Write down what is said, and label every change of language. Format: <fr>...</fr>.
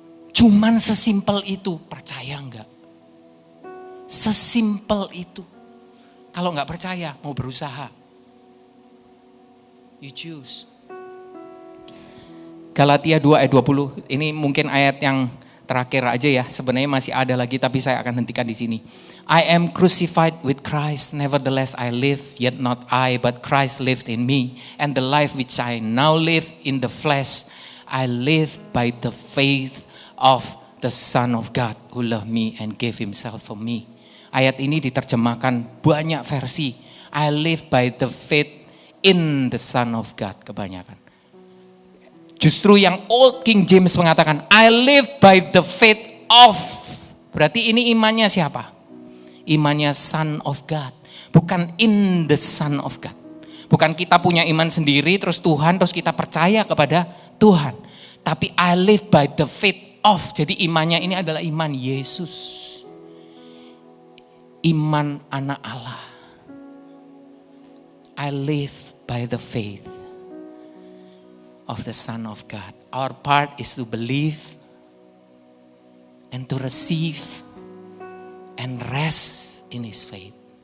<id>Cuman sesimpel itu, percaya enggak? Sesimpel itu. Kalau enggak percaya, mau berusaha.</id> <en>You choose.</en> <id>Galatia 2 ayat 20, ini mungkin ayat yang terakhir aja ya. Sebenarnya masih ada lagi tapi saya akan hentikan di sini.</id> <en>I am crucified with Christ, nevertheless I live, yet not I, but Christ lived in me. And the life which I now live in the flesh, I live by the faith of the Son of God who loved me and gave himself for me.</en> <id>Ayat ini diterjemahkan banyak versi.</id> <en>I live by the faith in the Son of God,</en> <id>kebanyakan. Justru yang</id> <en>Old King James</en> <id>mengatakan,</id> <en>I live by the faith of.</en> <id>Berarti ini imannya siapa? Imannya Son of God. Bukan</id> <en>in the Son of God.</en> <id>Bukan kita punya iman sendiri, terus Tuhan, terus kita percaya kepada Tuhan. Tapi</id> <en>I live by the faith of.</en> <id>Jadi imannya ini adalah iman Yesus. Iman anak Allah.</id> <en>I live by the faith of the Son of God. Our part is to believe and to receive and rest in His faith.</en>